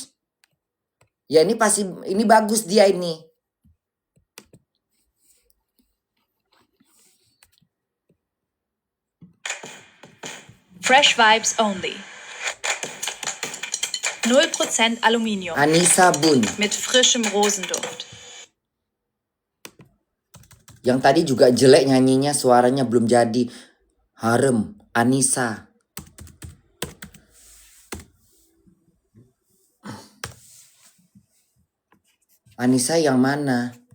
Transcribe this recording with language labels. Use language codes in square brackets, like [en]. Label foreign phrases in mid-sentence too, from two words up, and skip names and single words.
[id] Ya ini pasti, ini bagus dia ini. [en] Fresh vibes only. [de] 0% Aluminium. Anissa Bun. Mit frischem Rosenduft. [id] Yang tadi juga jelek nyanyinya, suaranya belum jadi. Harem, Anissa. Anissa yang mana?